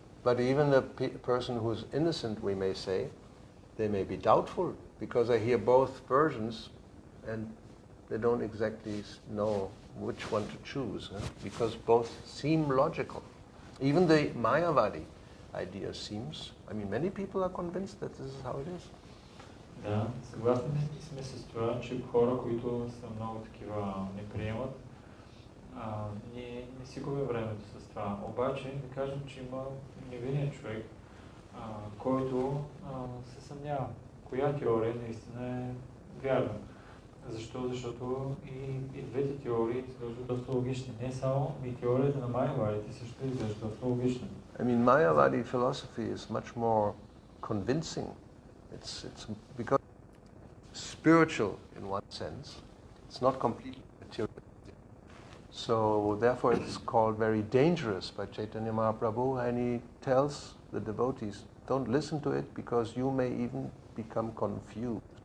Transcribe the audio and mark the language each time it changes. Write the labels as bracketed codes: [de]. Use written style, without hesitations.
[en] But even a person who's innocent, we may say, they may be doubtful because they hear both versions and they don't exactly know which one to choose, because both seem logical. Even the Mayavadi idea seems, I mean, many people are convinced that this is how it is. [bg] Да, съгласни сме с това, че хора, които са много такива не приемат, не си губим времето с това. Обаче да кажем, че има невинен човек, който се съмнява. Коя теория наистина е вярна? Защо? Защото и двете теории изглеждат доста логични. Не само и теорията на майявадите също изглежда доста логична. [en] I mean, Mayavadi philosophy is much more convincing. It's because spiritual in one sense. It's not completely material. So therefore it's called very dangerous by Chaitanya Mahaprabhu, and he tells the devotees, don't listen to it because you may even become confused.